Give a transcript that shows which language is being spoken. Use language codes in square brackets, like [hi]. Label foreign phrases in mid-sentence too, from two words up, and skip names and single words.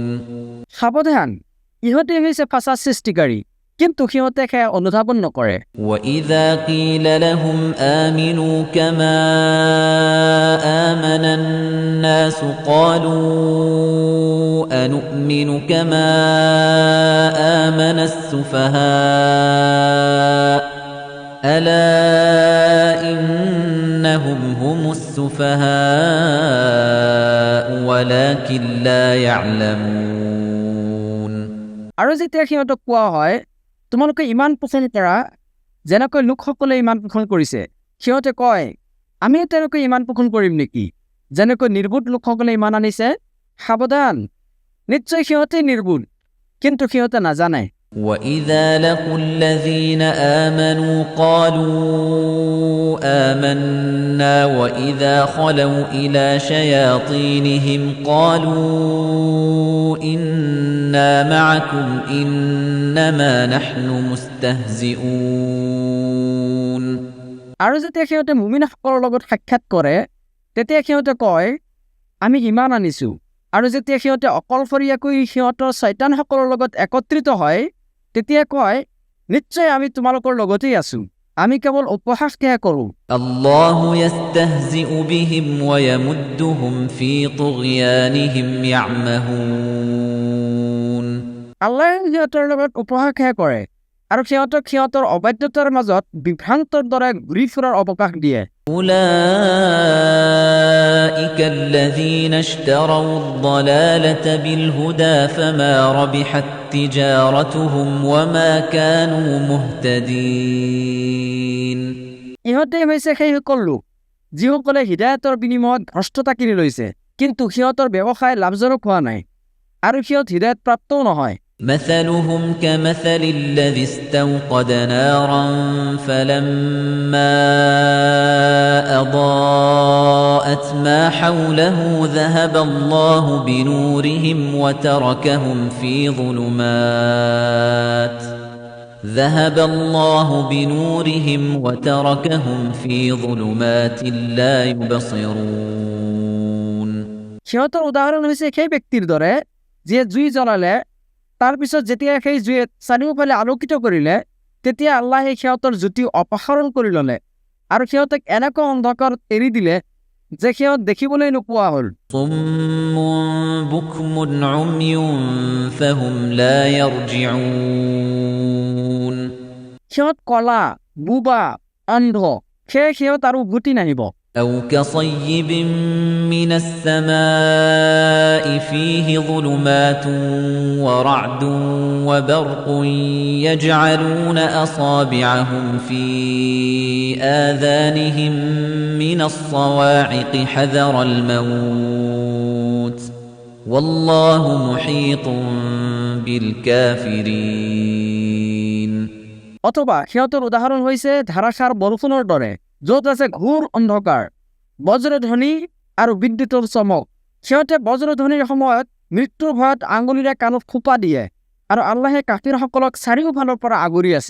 [as] সাৱধান ইহঁতে হৈছে ফাসাদ সৃষ্টিকাৰী কিন্তু সিহঁতে সেয়া অনুধাৱন নকৰে [ar] وإذا قيل لهم آمنوا كما آمن الناس قالوا أنؤمن كما آمن السفهاء ألا إنهم هم السفهاء ولكن لا يعلمون [as] আৰু যেতিয়া সিহঁতক কোৱা হয় তোমালোকে ইমান পোষণ কৰা যেনেকৈ লোকসকলে ইমান পোষণ কৰিছে সিহঁতে কয় আমি তেনেকৈ ইমান পোষণ কৰিম নেকি যেনেকৈ নিৰ্বোধ লোকসকলে ইমান আনিছে সাৱধান নিশ্চয় সিহঁতে নিৰ্বোধ কিন্তু সিহঁতে নাজানে [ar] وَإِذَا لَقُوا الَّذِينَ آمَنُوا قَالُوا آمَنَّا وَإِذَا خَلَوْا إِلَى شَيَاطِينِهِمْ قَالُوا إِنَّا مَعَكُمْ إِنَّمَا نَحْنُ مُسْتَهْزِئُونَ [as] আৰু যেতিয়া সিহঁতে মুমিনসকলৰ লগত সাক্ষাৎ কৰে তেতিয়া সিহঁতে কয় আমি ইমান আনিছোঁ আৰু যেতিয়া সিহঁতে অকলশৰীয়াকৈ সিহঁতৰ শয়তানসকলৰ লগত একত্ৰিত হয় তেতিয়া কয় নিশ্চয় আমি তোমালোকৰ লগতেই আছোঁ আমি কেৱল উপহাসহে কৰোঁ [ar] الله يستهزئ بهم ويمدهم في طغيانهم يعمهون [as] আল্লাহে সিহঁতৰ লগত উপহাসহে কৰে আৰু সিহঁতক সিহঁতৰ অবাধ্যতাৰ মাজত বিভ্ৰান্তৰ দৰে ঘূৰি ফুৰাৰ অৱকাশ দিয়ে [ar] أولئك الذين اشتروا الضلالة بالهدى فما ربحت تجارتهم وما كانوا مهتدين [as] ইহঁতেই হৈছে সেইসকল লোক যিসকলে হৃদায়তৰ বিনিময়ত ভ্ৰষ্টতা কিনি লৈছে কিন্তু সিহঁতৰ ব্যৱসায় লাভজনক হোৱা নাই আৰু সিহঁত হৃদায়ত প্ৰাপ্তও নহয় [ar] مثلهم كمثل الذي استوقد نارا فلما أضاءت ما حوله ذهب الله بنورهم وتركهم في ظلمات لا يبصرون [as] সিহঁতৰ উদাহৰণ হৈছে সেই ব্যক্তিৰ দৰে যিয়ে জুই জ্বলালে তাৰ পিছত যেতিয়া সেই জুয়ে চাৰিওফালে আলোকিত কৰিলে তেতিয়া আল্লাহে সিহঁতৰ জ্যোতি অপসাৰণ কৰি ল'লে আৰু সিহঁতক এনেকুৱা অন্ধকাৰত এৰি দিলে যে সিহঁত দেখিবলৈ নোপোৱা হ'ল [ar] صم بكم عمي فهم لا يرجعون [as] সিহঁত কলা বুবা অন্ধ সেয়ে সিহঁত আৰু উভতি নাহিব [ar] أو كصيب من السماء فيه ظلمات ورعد وبرق يجعلون أصابعهم في آذانهم من الصواعق حذر الموت والله محيط بالكافرين [as] অথবা সিহঁতৰ উদাহৰণ হৈছে ধাৰাসাৰ বৰষুণৰ দৰে য'ত আছে ঘোৰ অন্ধকাৰ বজ্ৰধ্বনি আৰু বিদ্যুতৰ চমক সিহঁতে বজ্ৰধ্বনিৰ সময়ত মৃত্যুৰ ভয়ত আঙুলিৰে কাণত খোপা দিয়ে আৰু আল্লাহে কাফিৰসকলক চাৰিওফালৰ পৰা আগুৰি আছে